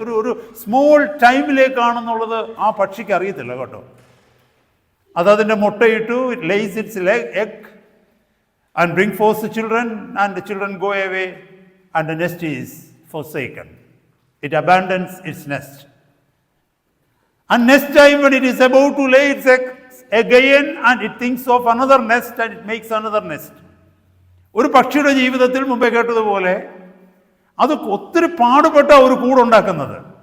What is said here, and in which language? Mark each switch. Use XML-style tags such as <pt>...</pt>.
<ml>ഒരു സ്മോൾ ടൈമിലേക്കാണെന്നുള്ളത് ആ പക്ഷിക്ക് അറിയത്തില്ല കേട്ടോ. അതതിൻ്റെ മുട്ടയിട്ടു,</ml> <en>It lays its egg and bring forth children, and the children go away and the nest is forsaken. It abandons its nest. And next time when it is about to lay its egg again, and it thinks of another nest and it makes another nest.</en> <ml>ഒരു പക്ഷിയുടെ ജീവിതത്തിൽ മുമ്പേ കേട്ടതുപോലെ അത് ഒത്തിരി പാടുപെട്ട ഒരു കൂടുണ്ടാക്കുന്നത്.</ml>